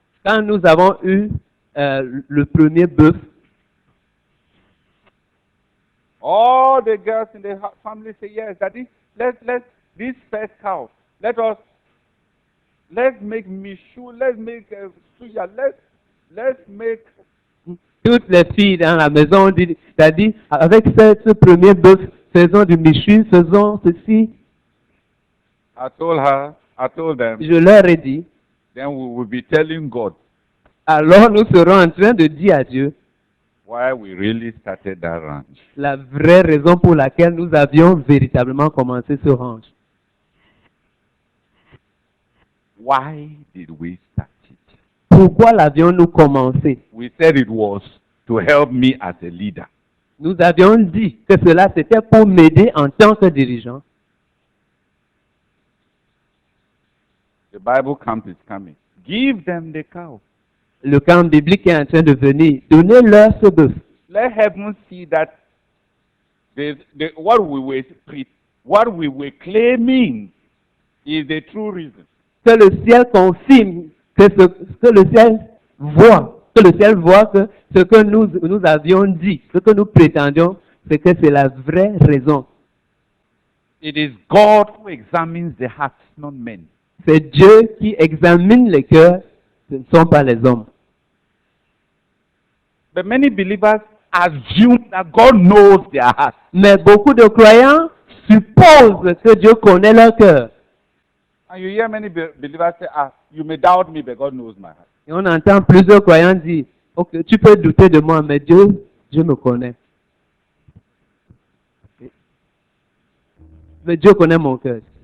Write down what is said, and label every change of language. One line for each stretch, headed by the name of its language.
French: Quand nous avons eu le premier bœuf,
English: all the girls in the family say, yes, Daddy, let's this first cow, let's make mishu, let's make suya, let's make.
French: toutes les filles dans la maison ont dit, c'est-à-dire, avec ce premier bœuf, faisons du michu, faisons ceci.
English: I told them,
French: Je leur ai dit,
English: then we will be telling God
French: alors nous serons en train de dire à Dieu
English: why we really started that ranch.
French: la vraie raison pour laquelle nous avions véritablement commencé ce ranch.
English: Why did we start it?
French: Pourquoi l'avions-nous commencé?
English: We said it was to help me as a leader.
French: Nous avions dit que cela c'était pour m'aider en tant que dirigeant.
English: The Bible camp is coming. Give them the cow.
French: Le camp biblique est en train de venir. Donnez-leur ce bœuf.
English: Let heaven see that what we were claiming is the true reason.
French: Que le ciel confirme, que le ciel voit Que le ciel voit que ce que nous avions dit, ce que nous prétendions, c'est que c'est la vraie raison.
English: It is God who examines the hearts, not men.
French: C'est Dieu qui examine les cœurs, ce ne sont pas les hommes.
English: But many believers assume that God knows their hearts.
French: Mais beaucoup de croyants supposent que Dieu connaît leur cœur.
English: And you hear many believers say, you may doubt me, but God knows my heart.
French: Et on entend plusieurs croyants dire, ok, tu peux douter de moi, mais Dieu me connaît. Mais Dieu connaît mon cœur.